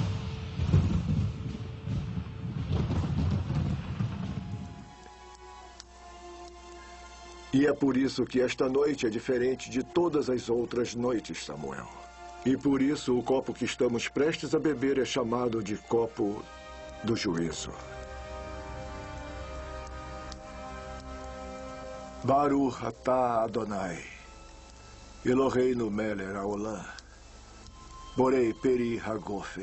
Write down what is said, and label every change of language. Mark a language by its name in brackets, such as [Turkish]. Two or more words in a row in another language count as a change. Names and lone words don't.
[Portuguese] E é por isso que esta noite é diferente de todas as outras noites, Samuel. E por isso o copo que estamos prestes a beber é chamado de copo do juízo. [Hebrew] ברוך אתה ה', אלהינו מלך העולם, בורא פרי הגפן.